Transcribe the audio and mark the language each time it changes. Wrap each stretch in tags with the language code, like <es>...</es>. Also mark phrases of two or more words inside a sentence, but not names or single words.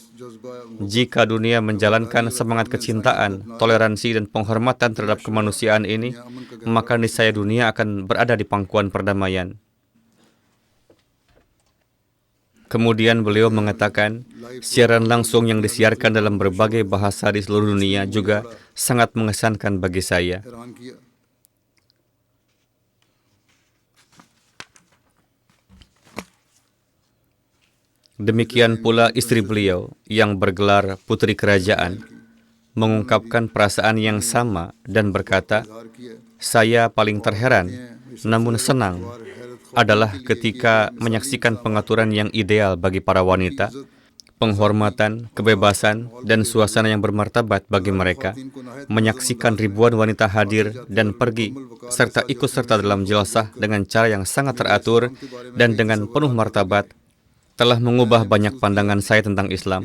<id>Jika dunia menjalankan semangat kecintaan, toleransi, dan penghormatan terhadap kemanusiaan ini, maka niscaya dunia akan berada di pangkuan perdamaian. Kemudian beliau mengatakan, siaran langsung yang disiarkan dalam berbagai bahasa di seluruh dunia juga sangat mengesankan bagi saya.</id> <ur>हैरान किया।</ur> <id>Demikian pula istri beliau yang bergelar Putri Kerajaan mengungkapkan perasaan yang sama dan berkata,</id> <ur>इजहार किया।</ur> <id>saya paling terheran, namun senang, adalah ketika menyaksikan pengaturan yang ideal bagi para wanita, penghormatan, kebebasan, dan suasana yang bermartabat bagi mereka, menyaksikan ribuan wanita hadir dan pergi, serta ikut serta dalam jalsah dengan cara yang sangat teratur dan dengan penuh martabat, telah mengubah banyak pandangan saya tentang Islam.</id>